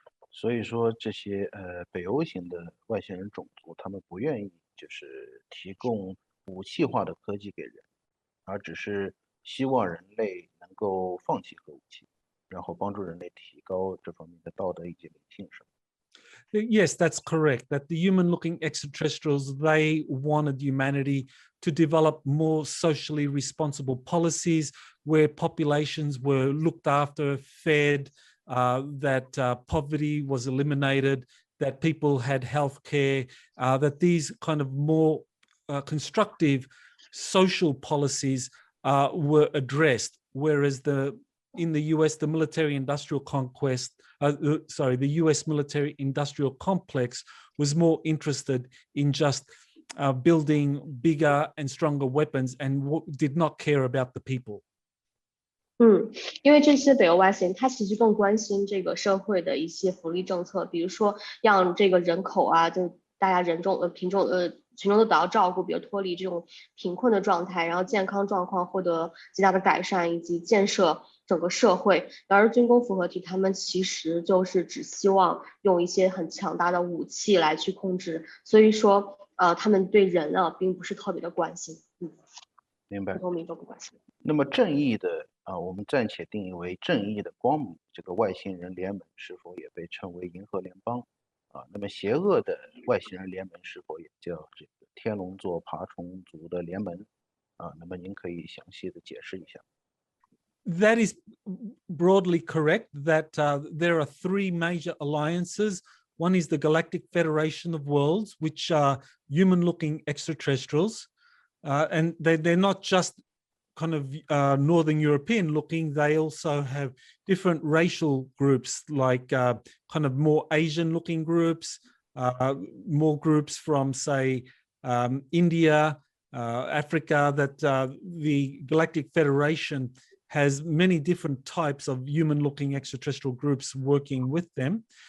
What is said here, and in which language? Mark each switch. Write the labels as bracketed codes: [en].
[zh] 所以说这些北欧型的外星人种族，他们不愿意就是提供武器化的科技给人，而只是希望人类能够放弃核武器，然后帮助人类提高这方面的道德以及理性上。 [en] Yes, that's correct. That the human-looking extraterrestrials, they wanted humanity to develop more socially responsible policies where populations were looked after, fed, that poverty was eliminated, that people had health care, that these kind of more constructive social policies were addressed, whereas in the US, the military-industrial conquest, the US military-industrial complex was more interested in just building bigger and stronger weapons and did not care about the people. [zh] 因为这些北欧外星人，他其实更关心这个社会的一些福利政策，比如说让这个人口就大家群众都得到照顾，比如脱离这种贫困的状态，然后健康状况获得极大的改善，以及建设整个社会。而军工复合体他们其实就是只希望用一些很强大的武器来去控制，所以说他们对人并不是特别的关心。明白。普通民众不关心。那么正义的我们暂且定义为正义的光明这个外星人联盟是否也被称为银河联邦？那么邪恶的外星人联盟是否也叫这个天龙座爬虫族的联盟？那么您可以详细的解释一下。 [en] That is broadly correct, that there are three major alliances. One is the Galactic Federation of Worlds, which are human-looking extraterrestrials. And they're not just kind of Northern European looking, they also have different racial groups, like kind of more Asian looking groups, more groups from, say, India, Africa, that the Galactic Federation has many different types of human-looking extraterrestrial groups working with them.